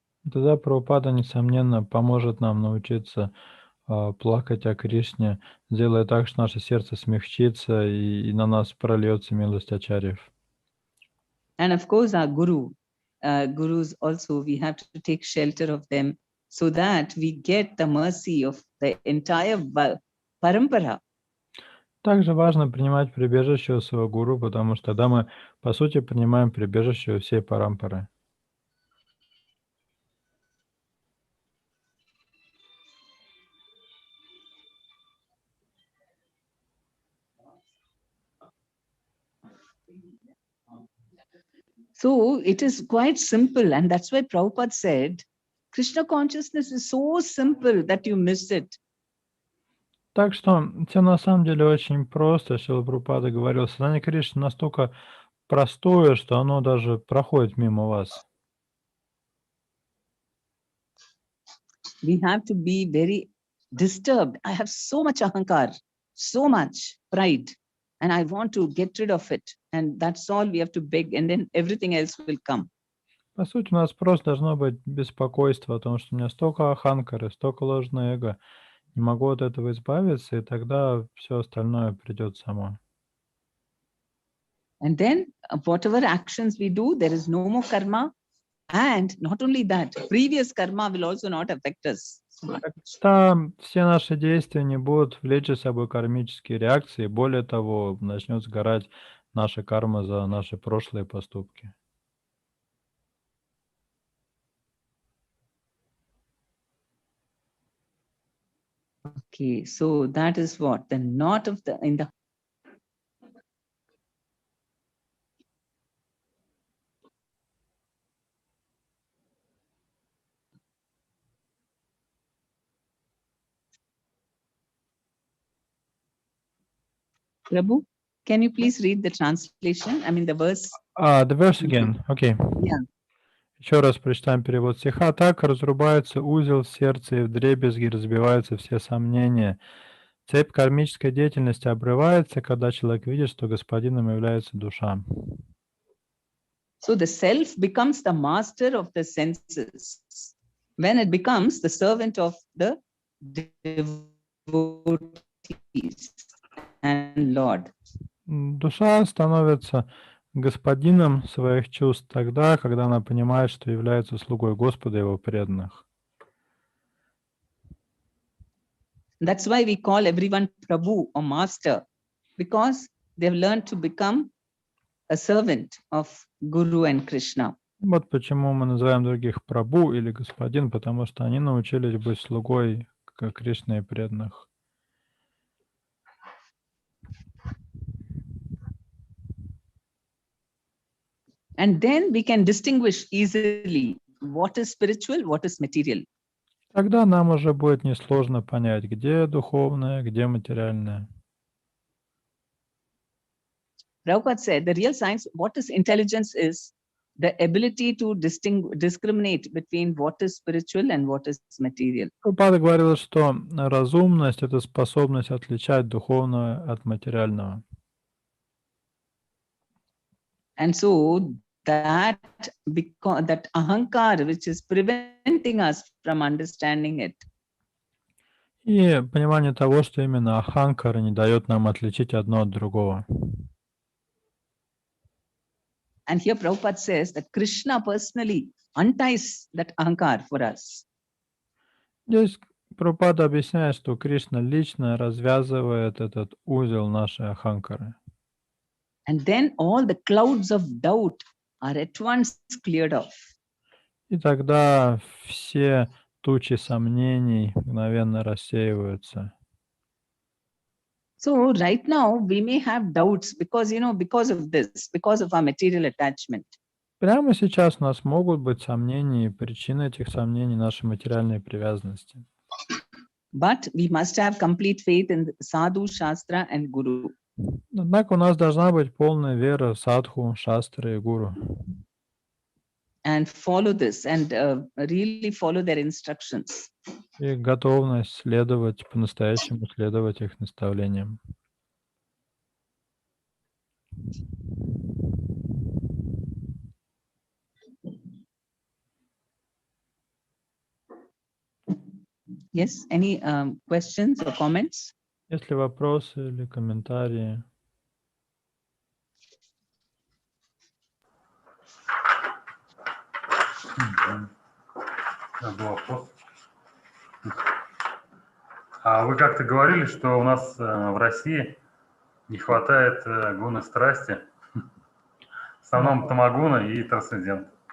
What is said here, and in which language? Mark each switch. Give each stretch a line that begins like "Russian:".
Russian: Тогда Прабхупада, несомненно, поможет нам научиться плакать о Кришне, делая так, что наше сердце смягчится и на нас прольется милость ачарьев.
English: And of course our gurus also, we have to take shelter of them so that we get the mercy of the entire parampara.
Russian: Также важно принимать прибежище у своего гуру, потому что тогда мы, по сути, принимаем прибежище у всей парампары.
English: So it is quite simple, and that's why Prabhupada said, Krishna consciousness is so simple that you miss it.
Russian: Так что все на самом деле очень просто. Шрила Прабхупада говорил, сознание Кришны настолько простое, что оно даже проходит мимо вас.
English: We have to be very disturbed. I have so much ahankar, so much pride. and I want to get rid of it. And that's all we have to beg, and then everything else will come.
Russian: По сути, у нас просто должно быть беспокойство о том, что у меня столько аханкары, столько ложного эго, не могу от этого избавиться, и тогда все остальное придет само.
English: And then whatever actions we do, there is no more karma. And not only that, previous karma will also not affect us.
Russian: Тогда все наши действия не будут влечь за собой кармические реакции, более того, начнет сгорать наша карма за наши прошлые поступки.
English: Okay, so that is what the knot of the in the Prabhu, can you please read the translation? I mean the verse. The verse again, okay. Yeah.
Russian: Еще раз прочитаем перевод стиха. Так разрубается узел в сердце, и вдребезги разбиваются все сомнения. Цепь кармической деятельности обрывается, когда человек видит, что господином является душа.
English: So the self becomes the master of the senses when it becomes the servant of the devotees and Lord.
Russian: Душа становится господином своих чувств тогда, когда она понимает, что является слугой Господа и его преданных.
English: That's why we call everyone Prabhu or Master, because they've learned to become a servant of Guru and Krishna.
Russian: Вот почему мы называем других Прабху или Господин, потому что они научились быть слугой Кришны и преданных.
English: And then we can distinguish easily what is spiritual, what is material.
Russian: Тогда нам уже будет несложно понять, где духовное, где материальное.
English: Prabhupada said the real science, what is intelligence is the ability to discriminate between what is spiritual and what is material.
Russian: Прабхупада говорил, что разумность — это способность отличать духовное от материального.
English: And so that ahankar, which is preventing us from understanding it.
Russian: И понимание того, что именно аханкара не дает нам отличить одно от другого.
English: And here Prabhupada says that Krishna personally unties that ahankar for us.
Russian: Здесь Прабхупада объясняет, что Кришна лично развязывает этот узел нашей аханкары.
English: And then all the clouds of doubt are at once cleared off.
Russian: И тогда все тучи сомнений мгновенно рассеиваются.
English: So right now we may have doubts because, because of this, because of our material attachment.
Russian: Прямо сейчас у нас могут быть сомнения, и причина этих сомнений — наши материальные привязанности.
English: But we must have complete faith in sadhu, shastra and guru.
Russian: Однако у нас должна быть полная вера в садху, шастры и гуру.
English: And follow this and really follow their instructions.
Russian: И готовность следовать, по-настоящему следовать их наставлениям.
English: Yes, any questions or comments?
Russian: Есть ли вопросы или комментарии? Был вопрос. А вы как-то говорили, что у нас в России не хватает гуны страсти, в основном тамагуна и трансцендент.